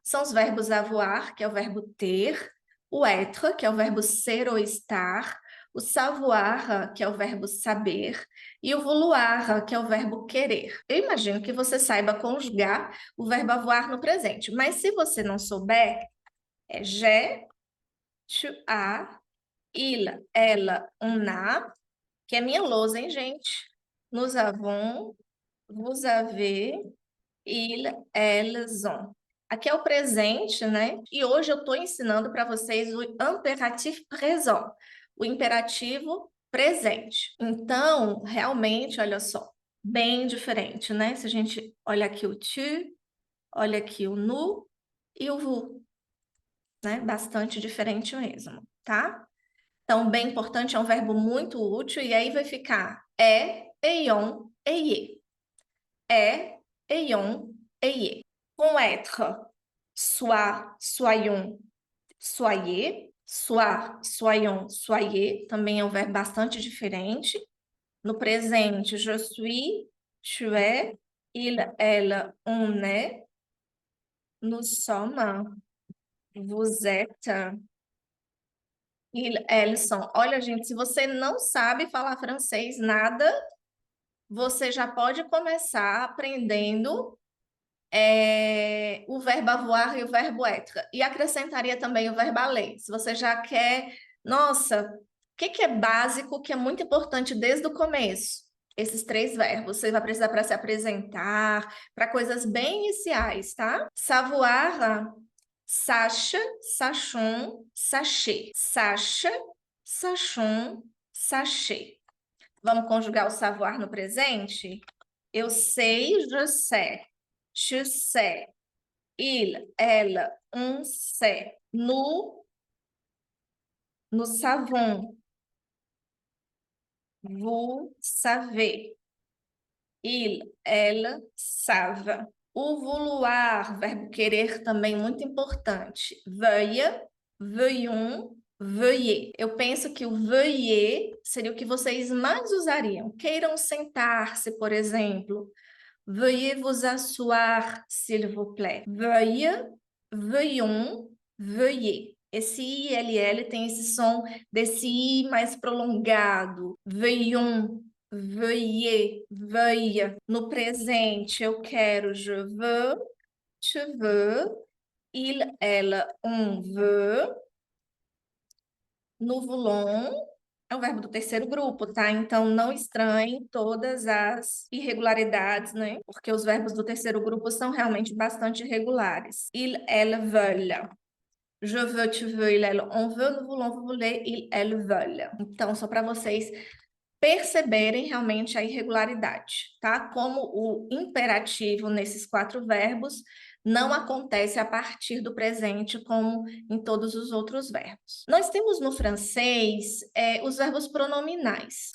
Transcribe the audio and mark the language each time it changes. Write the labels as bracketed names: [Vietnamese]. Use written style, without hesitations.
[Portuguese] São os verbos avoir, que é o verbo ter, o être, que é o verbo ser ou estar, o savoir, que é o verbo saber, e o vouloir, que é o verbo querer. Eu imagino que você saiba conjugar o verbo avoir no presente, mas se você não souber, é [French] j'ai, tu as, il, ela, on a, [Portuguese] que é minha lousa, hein, gente? [French] Nous avons, vous avez, il, elles ont. [Portuguese] Aqui é o presente, né? E hoje eu estou ensinando para vocês o impératif présent, o imperativo presente. Então, realmente, olha só, bem diferente, né? Se a gente olha aqui o tu, olha aqui o nous e o vous, né? Bastante diferente mesmo, tá? Então, bem importante, é um verbo muito útil, e aí vai ficar [French] ayons, ayez. Ayons, ayez. Com être, soit, soyons, soyez. Soit, soyons, soyez. [Portuguese] Também é um verbo bastante diferente. No presente, [French] je suis, tu es, il, elle, on est, nous sommes, vous êtes, il, elles sont. [Portuguese] Olha, gente, se você não sabe falar francês, nada, você já pode começar aprendendo o verbo avoir e o verbo être. E acrescentaria também o verbo aller. Se você já quer, nossa, o que é básico, que é muito importante desde o começo? Esses 3 verbos. Você vai precisar para se apresentar, para coisas bem iniciais, tá? [French] Savoir, sache, sachons, sachez. Sache, sachons, sachez. [Portuguese] Vamos conjugar o savoir no presente? Eu sei, [French] je sais. Tu sais. Il, elle, on sait. Nous savons. Vous savez. Il, elle, savent. [Portuguese] O vouloir, verbo querer também muito importante. [French] Veuille, veuillons, veuillez. [Portuguese] Eu penso que o veuillez seria o que vocês mais usariam. Queiram sentar-se, por exemplo. [French] Veuillez vous asseoir, s'il vous plaît. Veuille, veuillons, veuillez. [Portuguese] Esse ILL tem esse som desse I mais prolongado. [French] Veuillons, veuillez, veuille. [Portuguese] No presente, eu quero [French] je veux, tu veux, il, elle, on veut. [Portuguese] No voulons, é o verbo do terceiro grupo, tá? Então, não estranhem todas as irregularidades, né? Porque os verbos do terceiro grupo são realmente bastante irregulares. [French] Il, elle, veulent. Je veux, tu veux, il, elle, on veut, nous voulons, vous voulez, il, elle, veulent. [Portuguese] Então, só para vocês perceberem realmente a irregularidade, tá? Como o imperativo nesses 4 verbos não acontece a partir do presente como em todos os outros verbos. Nós temos no francês os verbos pronominais.